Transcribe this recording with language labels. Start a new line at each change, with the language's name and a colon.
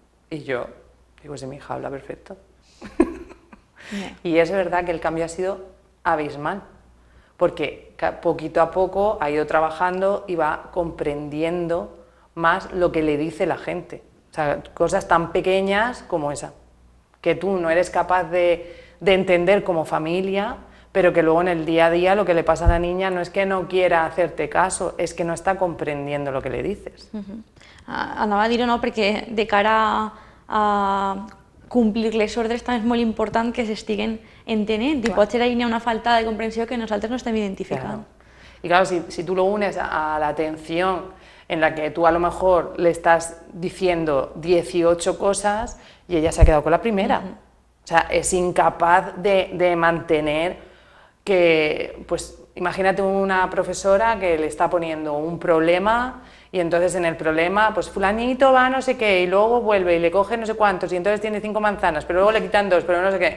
Spanish: Y yo digo, si mi hija habla perfecto. Y es verdad que el cambio ha sido abismal, porque poquito a poco ha ido trabajando y va comprendiendo más lo que le dice la gente. O sea, cosas tan pequeñas como esa, que tú no eres capaz de entender como familia, pero que luego en el día a día lo que le pasa a la niña no es que no quiera hacerte caso, es que no está comprendiendo lo que le dices.
Catalan: Anava a dir-ho, no, perquè de cara a complir les ordres també és molt important que s'estiguen entenent i potser ahí hi ha una falta de comprensió que nosaltres no estem identificant.
Spanish: Claro. Y claro, si tú lo unes a la atención en la que tú a lo mejor le estás diciendo 18 cosas y ella se ha quedado con la primera. O sea, es incapaz de mantener que, pues imagínate una profesora que le está poniendo un problema y entonces en el problema, pues fulanito va no sé qué y luego vuelve y le coge no sé cuántos y entonces tiene 5 manzanas, pero luego le quitan 2, pero no sé qué.